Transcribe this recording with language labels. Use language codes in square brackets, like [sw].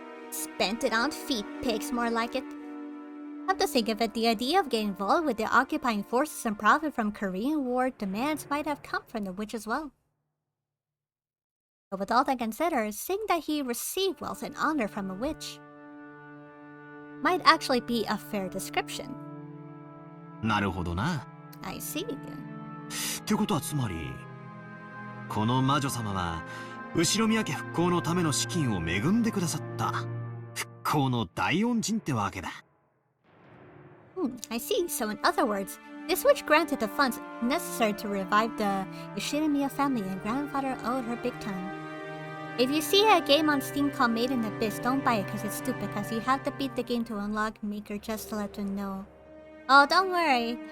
[en] Spent it on feet pigs, more like it. Come to think of it, the idea of getting involved with the occupying forces and profit from Korean War demands might have come from the witch as well. But with all that considered, seeing that he received wealth and honor from a witch might actually be a fair description. [ja] なるほどな。 [en] I see. [ja] ってことはつまりこの魔女様は後ろ宮家復興のための資金を恵んでくださった復興の大恩人ってわけだ。 [en] I see. So in other words, this witch granted the funds necessary to revive the Yoshinoya family and grandfather owed her big time. If you see a game on Steam called Made in Abyss, don't buy it because it's stupid, because you have to beat the game to unlock Maker just to let them know. Oh, don't worry.